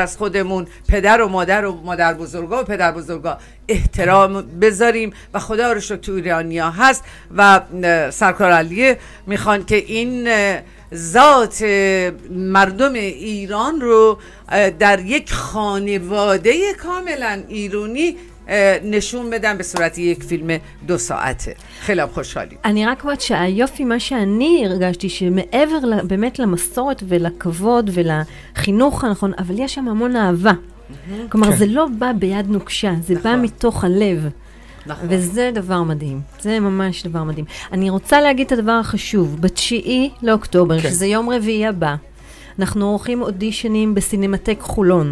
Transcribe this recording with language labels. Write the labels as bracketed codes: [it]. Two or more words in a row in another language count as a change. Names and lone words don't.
[fa] از خودمون، پدر و مادر بزرگا و پدر بزرگا احترام بذاریم و خدا رو شکر تو ایرانی‌ها هست و سرکار علیه میخوان که این ذات مردم ایران رو در یک خانواده کاملا ایرانی نشون بدن به صورت یک فیلم 2 סاعته. خیلی خوشحالی. [he] אני רק אומרת שהיופי, מה שאני הרגשתי, שמעבר באמת למסורת ולכבוד ולחינוך הנכון, אבל יש שם המון אהבה. כלומר, זה לא בא ביד נוקשה, זה בא מתוך הלב. וזה דבר מדהים. זה ממש דבר מדהים. אני רוצה להגיד את הדבר החשוב. ב9 לאוקטובר, שזה יום רביעי הבא, אנחנו עורכים אודישנים בסינמטק חולון.